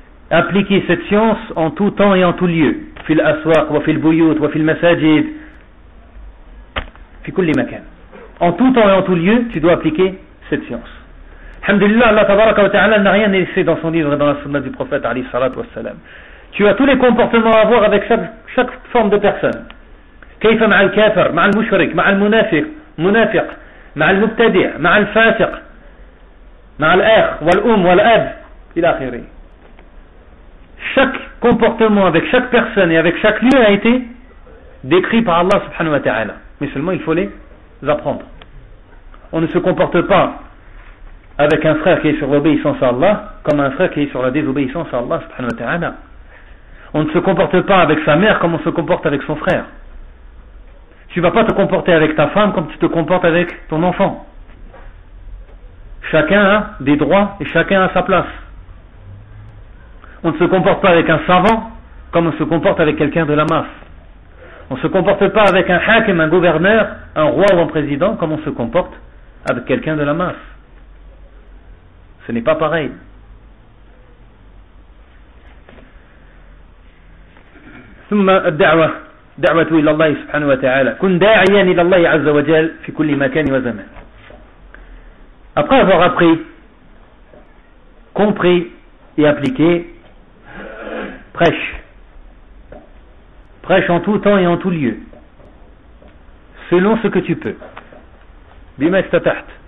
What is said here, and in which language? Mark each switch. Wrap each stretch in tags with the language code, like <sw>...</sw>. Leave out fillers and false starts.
<fr>Appliquer cette science en tout temps et en tout lieu.</fr> <ar>Fil aswaq wa fil buyut wa fil masajid. Fi kulli makan.</ar> <fr>En tout temps et en tout lieu, tu dois appliquer cette science. Alhamdulillah, Allah tabaraka wa ta'ala n'a rien laissé dans son livre et dans la sunna du prophète alayhi salat wa salam. Tu as tous les comportements à avoir avec chaque forme de personne.</fr> <ar>كيف مع الكافر مع المشرك مع المنافق منافق مع المبتدع مع الفاسق مع الاخ والام والاب الى اخره.</ar> <fr>Chaque comportement avec chaque personne et avec chaque lieu a été décrit par Allah subhanahu wa ta'ala, mais seulement il faut les apprendre. On ne se comporte pas avec un frère qui est sur l'obéissance à Allah comme un frère qui est sur la désobéissance à Allah subhanahu wa ta'ala. On ne se comporte pas avec sa mère comme on se comporte avec son frère. Tu ne vas pas te comporter avec ta femme comme tu te comportes avec ton enfant. Chacun a des droits et chacun a sa place. On ne se comporte pas avec un savant comme on se comporte avec quelqu'un de la masse. On ne se comporte pas avec un hakim, un gouverneur, un roi ou un président comme on se comporte avec quelqu'un de la masse. Ce n'est pas pareil.</fr> <ar>Thumma ad-da'wa. دعوة إلى الله سبحانه وتعالى كن داعيا إلى الله عز وجل في كل مكان وزمان.</ar> <fr>Après avoir appris, compris et appliqué, prêche. Prêche en tout temps et en tout lieu, selon ce que tu peux.</fr> <ar>Bima istata'ta.</ar>